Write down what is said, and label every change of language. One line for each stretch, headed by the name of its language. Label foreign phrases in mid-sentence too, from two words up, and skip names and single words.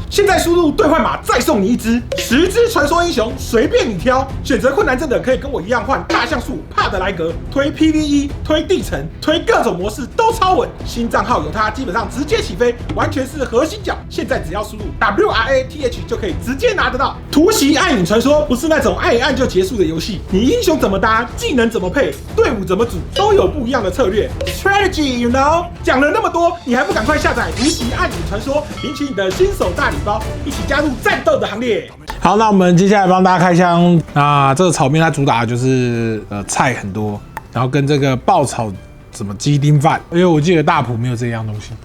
Chinese: 現在輸入兌換碼再送你1隻，10隻傳說英雄隨便你挑。選擇困難症的可以跟我一樣換大像素帕德萊格，推 PVE， 推地城，推各種模式都超穩。新賬號有它基本上直接起飛，完全是核心角。現在只要輸入 WRATH 就可以直接拿得到。突襲暗影傳說不是那種按一按就結束的遊戲，你英雄怎麼搭，技能怎麼配，隊伍怎麼組，都有不一樣的策略
English: strategy you know。
Chinese: 講了那麼多，你還不趕快下載突襲暗影傳說，領取你的新手大禮包，一起加入戰鬥的行列。好，那我們接下來幫大家開箱。那這個炒麵它主打的就是菜很多，然後跟這個爆炒什麼雞丁飯，因為我記得大埔沒有這樣東西。